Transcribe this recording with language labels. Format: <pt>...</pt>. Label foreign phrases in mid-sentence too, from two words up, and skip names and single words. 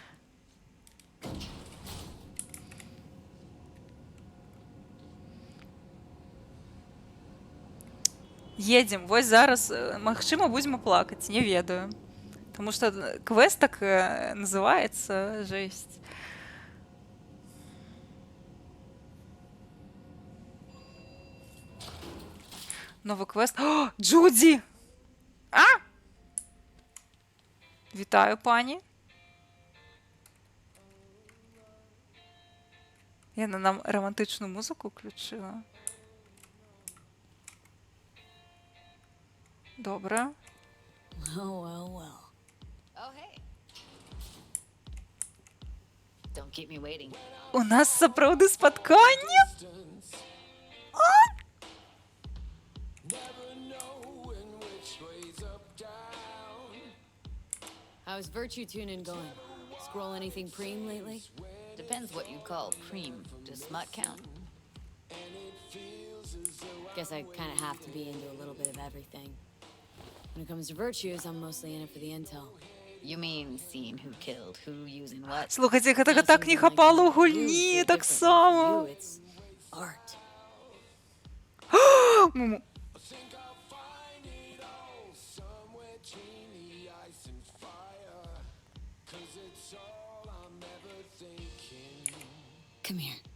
<be>Едзем, вось зараз, магчыма, будзем плакаць, не ведаю. Таму што квест так называецца, жэсць. Новы квест. О, Джудзі! Вітаю, пані. Яна нам</be> <uk>романтичну музику включила. Добре.</uk> <en>Well. Oh, hey. Don't keep me waiting.</en> <be>У нас сапраўды спатканне?</be> <en>How's Virtue Tuning going? Scroll anything preem lately? Depends what you call preem. Does smut count? Guess I kind of have to be into a little bit of everything. When it comes to virtues, I'm mostly in it for the intel. You mean seeing who killed who, using what?</en> <be>Слухайте, гэтага так не хапала ў гульні, так само.</be> <en>It's art. Come here.</en>